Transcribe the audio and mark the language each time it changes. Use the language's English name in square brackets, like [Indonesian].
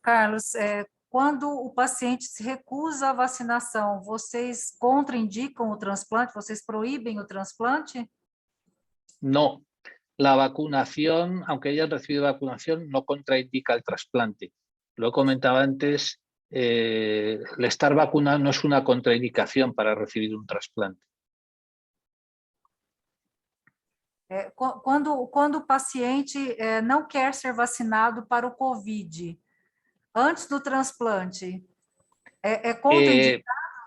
[Portuguese] Carlos, quando o paciente se recusa à vacinação, vocês contraindicam o transplante? Vocês proíbem o transplante? [Spanish] No, la vacunación, aunque hayan recibido vacunación, no contraindica el trasplante. Lo he comentado antes, el estar vacunado no es una contraindicación para recibir un trasplante. [Portuguese] Quando o paciente não quer ser vacinado para o COVID, antes do transplante, é contraindicado?